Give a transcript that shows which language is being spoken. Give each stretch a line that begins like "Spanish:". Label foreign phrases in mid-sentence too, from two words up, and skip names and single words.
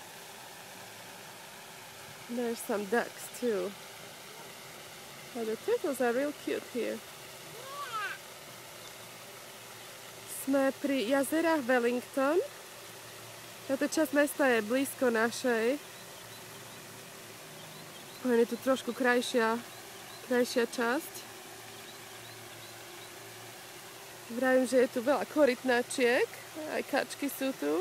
English: There's some ducks too. But the turtles are real cute here.
Slovak: Sme pri jazerách Wellington. Táto časť mesta je blízko našej. Je tu trošku krajšia časť. Vravím, že je tu veľa korytnačiek, aj kačky sú tu.